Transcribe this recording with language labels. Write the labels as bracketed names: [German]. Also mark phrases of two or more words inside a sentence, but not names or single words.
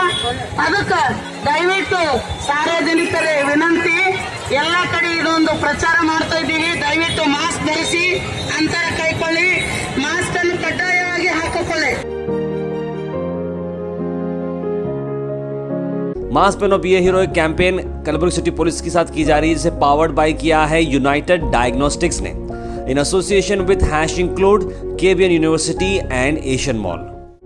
[Kannada] ಅದಕ್ಕೆ ದಯವಿಟ್ಟು ಸಾರ್ವಜನಿಕರೇ ವಿನಂತಿ, ಎಲ್ಲ ಕಡೆ ಇದೊಂದು ಪ್ರಚಾರ ಮಾಡ್ತಾ ಇದ್ದೀವಿ. ದಯವಿಟ್ಟು ಮಾಸ್ಕ್ ಧರಿಸಿ, ಅಂತರ ಕೈಕೊಳ್ಳಿ, ಮಾಸ್ಕ್ ಅನ್ನು ಕಡ್ಡಾಯವಾಗಿ ಹಾಕಿಕೊಳ್ಳಿ. [Hindi] मास्क पहनो बी ए हीरो कैंपेन कलबुर्गी सिटी पुलिस के साथ की जा रही है, जिसे [English] powered by [Hindi] किया है यूनाइटेड डायग्नोस्टिक्स ने [English] in association with [Hindi] हैश इंक्लूड केबीएन यूनिवर्सिटी एंड एशियन मॉल.